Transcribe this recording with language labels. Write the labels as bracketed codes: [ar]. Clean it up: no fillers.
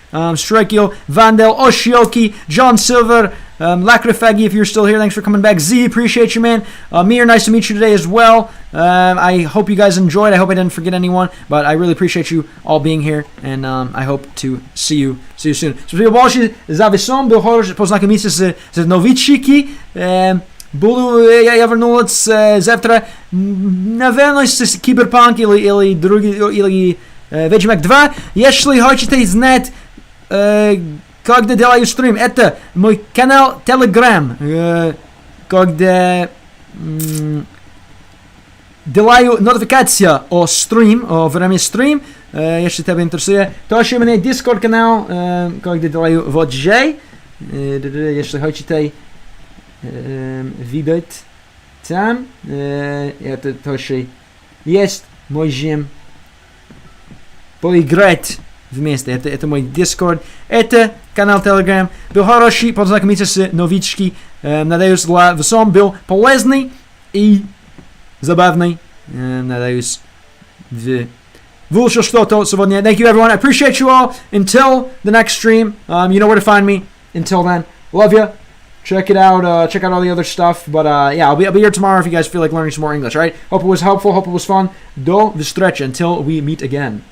[en] Strikio, Vandel, Oshioki, John Silver, Lakrafagi, if you're still here, thanks for coming back. Z, appreciate you, man. Mir, nice to meet you today as well. I hope you guys enjoyed. I hope I didn't forget anyone, but I really appreciate you all being here, and I hope to see you soon. [ru] Спасибо большое за весом. Был хороший познакомиться с новички. Я вернулся завтра, наверное, с Киберпанк или другие, или Ведьмак 2. Если хотите знать, когда делаю стрим, это мой канал Telegram, когда делаю нотификацию о стрим, о время стрим, если тебя интересует. Тоже у меня Discord канал, когда делаю VJ, если хотите видеть там, это тоже есть, можем поиграть вместе. Это мой Discord. Это канал Telegram. Был хороший познакомиться с новички. Надеюсь, для всем был полезный и забавный. Надеюсь, вышло что-то сегодня. [en] Thank you, everyone. I appreciate you all. Until the next stream, you know where to find me. Until then, love you. Check it out. Check out all the other stuff. But yeah, I'll be here tomorrow if you guys feel like learning some more English. All right. Hope it was helpful. Hope it was fun. [ru] Do встречи. [en] Until we meet again.